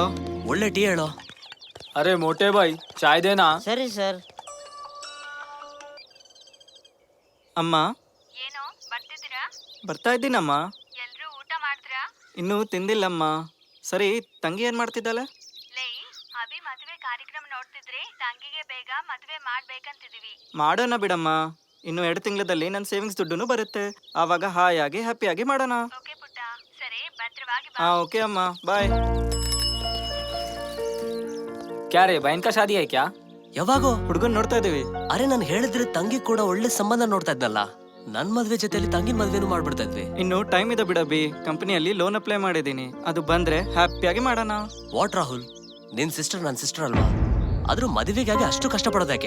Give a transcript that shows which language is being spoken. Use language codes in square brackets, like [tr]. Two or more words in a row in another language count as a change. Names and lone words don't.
[kn] ಒಳ್ಳೆ ಟೀ ಹೇಳೋ. [hi] अरे मोटे भाई चाय देना. [kn] ಸರಿ ಸರ್. ಅಮ್ಮ ಏನೋ ಬರ್ತಿದ್ದೀರಾ? ಬರ್ತಾ ಇದ್ದೀನಮ್ಮ. ಎಲ್ರೂ ಊಟ ಮಾಡಿದ್ರಾ? ಇನ್ನೂ ತಿಂದಿಲ್ಲಮ್ಮ. ಸರಿ, ತಂಗಿ ಏನ್ ಮಾಡ್ತಿದ್ದಾಳೆ? ಲೇ, ಅಭಿ ಮದುವೆ ಕಾರ್ಯಕ್ರಮ ನೋಡ್ತಿದ್ರೆ ತಂಗಿಗೆ ಬೇಗ ಮದುವೆ ಮಾಡ್ಬೇಕಂತಿದೀವಿ. ಮಾಡೋಣ ಬಿಡಮ್ಮ. ಇನ್ನು 2 ತಿಂಗಳಲ್ಲಿ ನನ್ನ ಸೇವಿಂಗ್ಸ್ ದುಡ್ಡು ಬರುತ್ತೆ. ಆವಾಗ ಹಾಯಾಗಿ ಹ್ಯಾಪಿಯಾಗಿ ಮಾಡೋಣ. ಓಕೆ ಪುಟ್ಟ, ಸರಿ ಭದ್ರವಾಗಿ ಬಾ. [hi] हाँ ओके अम्मा बाय. क्या रे बहन का शादी है क्या? [kn] ಯಾವಾಗೋ? ಹುಡುಗನ್ ನೋಡ್ತಾ ಇದೀವಿ. ಅರೆ ನಾನು ಹೇಳಿದ್ರೆ ತಂಗಿ ಕೂಡ ಒಳ್ಳೆ ಸಂಬಂಧ ನೋಡ್ತಾ ಇದ್ನಲ್ಲ. ನನ್ ಮದ್ವೆ ಜೊತೆಲಿ ತಂಗಿನ ಮದ್ವೆನೂ ಮಾಡ್ಬಿಡ್ತಾ ಇದ್ವಿ. ಇನ್ನು ಟೈಮ್ ಇದೆ ಬಿಡಬಿ. ಕಂಪನಿಯಲ್ಲಿ ಲೋನ್ ಅಪ್ಲೈ ಮಾಡಿದೀನಿ. ಅದು ಬಂದ್ರೆ ಹ್ಯಾಪಿಯಾಗಿ ಮಾಡೋಣ. ವಾಟ್ ರಾಹುಲ್, ನಿನ್ ಸಿಸ್ಟರ್ ನನ್ನ ಸಿಸ್ಟರ್ ಅಲ್ವಾ? ಆದ್ರೂ ಮದುವೆಗಾಗಿ ಅಷ್ಟು ಕಷ್ಟಪಡೋದ್ಯಾಕೆ?